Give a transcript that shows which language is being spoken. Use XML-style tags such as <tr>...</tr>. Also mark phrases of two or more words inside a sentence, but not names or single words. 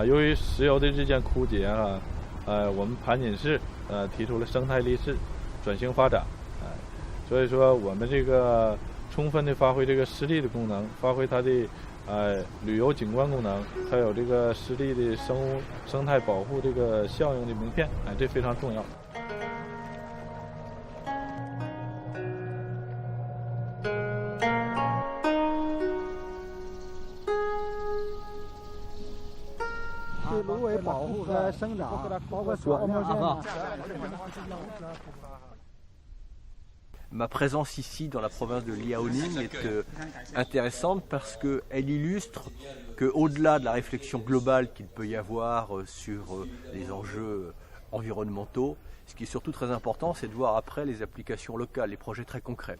<zh>由于石油的日渐枯竭我们盘锦市提出了生态立市转型发展，所以说我们这个充分的发挥这个湿地的功能，发挥它的旅游景观功能，还有这个湿地的生态保护这个效应的名片，这非常重要。对芦苇保护和生长，包括水面上。</zh> <fr>Ma présence ici dans la province de Liaoning est intéressante parce qu'elle illustre qu'au-delà de la réflexion globale qu'il peut y avoir sur les enjeux environnementaux, ce qui est surtout très important, c'est de voir après les applications locales, les projets très concrets.</fr>